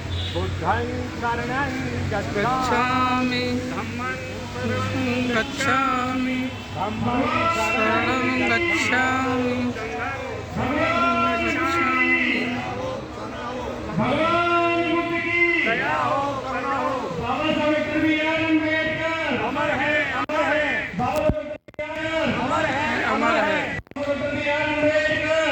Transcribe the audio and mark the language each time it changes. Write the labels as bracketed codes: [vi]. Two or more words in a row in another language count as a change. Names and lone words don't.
[pi] बुद्धं शरणं गच्छामि धम्मं गच्छामि धम्मं शरणं गच्छामि [hi] भगवान बुद्ध की दया हो करुणा हो। बाबा साहेब BR अम्बेडकर अमर है अमर है बाबा साहेब अमर है अमर है BR अम्बेडकर